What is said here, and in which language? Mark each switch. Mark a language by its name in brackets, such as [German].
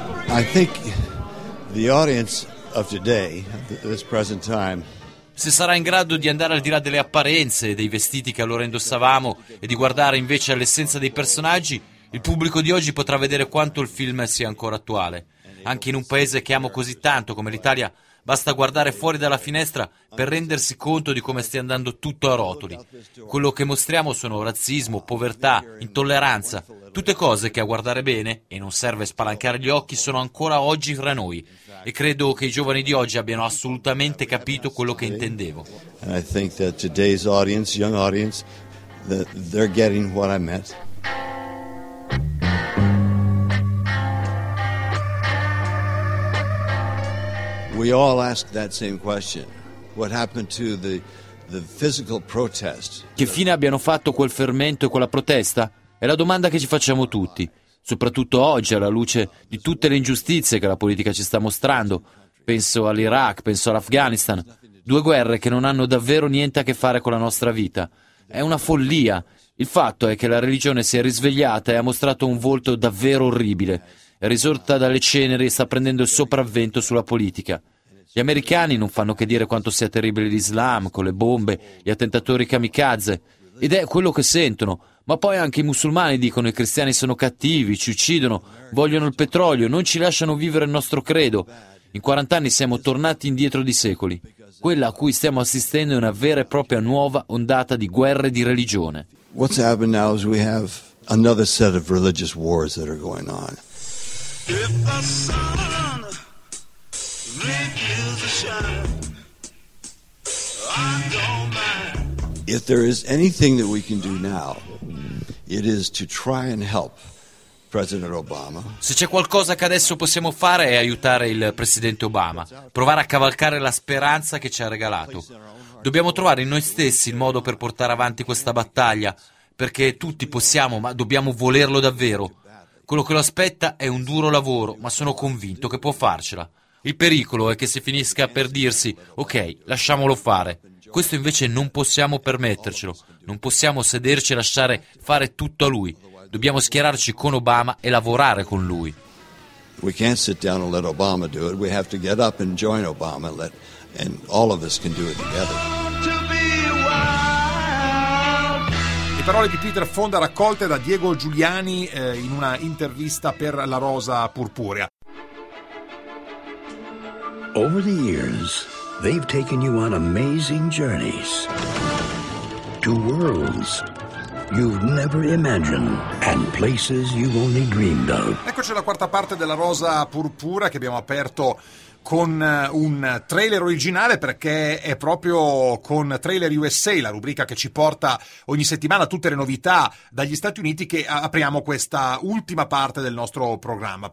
[English] I think the audience of today, this present time. [Italian] Se sarà in grado di andare al di là delle apparenze, dei vestiti che allora indossavamo e di guardare invece all'essenza dei personaggi, il pubblico di oggi potrà vedere quanto il film sia ancora attuale. Anche in un paese che amo così tanto come l'Italia, basta guardare fuori dalla finestra per rendersi conto di come stia andando tutto a rotoli. Quello che mostriamo sono razzismo, povertà, intolleranza, tutte cose che a guardare bene, e non serve spalancare gli occhi, sono ancora oggi fra noi. E credo che i giovani di oggi abbiano assolutamente capito quello che intendevo. [English] I think that today's audience, young audience, that they're getting what I meant. We all ask that same question. What happened to the physical protest? [Italian] Che fine abbiano fatto quel fermento e quella protesta? È la domanda che ci facciamo tutti, soprattutto oggi alla luce di tutte le ingiustizie che la politica ci sta mostrando. Penso all'Iraq, penso all'Afghanistan, due guerre che non hanno davvero niente a che fare con la nostra vita. È una follia. Il fatto è che la religione si è risvegliata e ha mostrato un volto davvero orribile. risorta dalle ceneri e sta prendendo il sopravvento sulla politica. Gli americani non fanno che dire quanto sia terribile l'Islam, con le bombe, gli attentatori kamikaze, ed è quello che sentono. Ma poi anche i musulmani dicono che i cristiani sono cattivi, ci uccidono, vogliono il petrolio, non ci lasciano vivere il nostro credo. In 40 anni siamo tornati indietro di secoli. Quella a cui stiamo assistendo è una vera e propria nuova ondata di guerre di religione. [English] What's happened now is we have another set of religious wars that are going on. If the sun refuses to shine, I don't mind. If there is anything that we can do now, it is to try and help President Obama. [Italian] Se c'è qualcosa che adesso possiamo fare è aiutare il Presidente Obama, provare a cavalcare la speranza che ci ha regalato. Dobbiamo trovare in noi stessi il modo per portare avanti questa battaglia, perché tutti possiamo, ma dobbiamo volerlo davvero. Quello che lo aspetta è un duro lavoro, ma sono convinto che può farcela. Il pericolo è che si finisca per dirsi, ok, lasciamolo fare. Questo invece non possiamo permettercelo, non possiamo sederci e lasciare fare tutto a lui. Dobbiamo schierarci con Obama e lavorare con lui. [English] We can't sit down and let Obama do it. We have to get up and join Obama and let and all of us can do it together. [Italian] Le parole di Peter Fonda raccolte da Diego Giuliani in una intervista per La Rosa Purpurea. [English] Over the years, they've taken you on amazing journeys to worlds you've never imagined and places you've only dreamed of. [Italian] Eccoci alla quarta parte della Rosa Purpura che abbiamo aperto con un trailer originale, perché è proprio con Trailer USA, la rubrica che ci porta ogni settimana tutte le novità dagli Stati Uniti, che apriamo questa ultima parte del nostro programma.